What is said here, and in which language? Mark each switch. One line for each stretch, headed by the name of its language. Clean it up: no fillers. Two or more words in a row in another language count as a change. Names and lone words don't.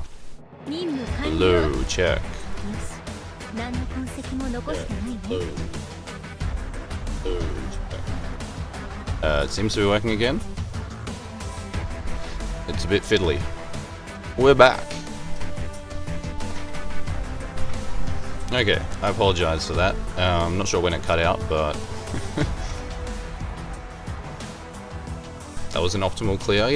Japanese: 任務完了。
English: Hello. Check.
Japanese: よし、何の痕跡も残してないね。
English: It seems to be working again. It's a bit fiddly. We're back. Okay, I apologize for that. I'm not sure when it cut out, but that was an optimal clear.